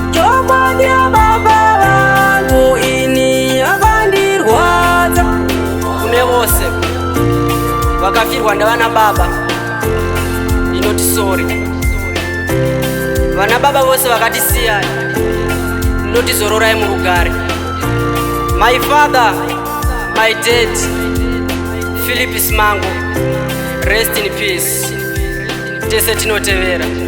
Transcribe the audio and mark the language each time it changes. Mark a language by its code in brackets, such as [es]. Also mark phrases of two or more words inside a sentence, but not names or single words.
[sn] Chokwadi baba vangu ini akandirwadza. Kune vose vakafirwa ndavana baba, inoti sorry. Vana baba vose vakatisiya, inoti zororai murugare. [en] My father, my dad, Philip Simango, rest in peace. [sn] Tese tinotevera.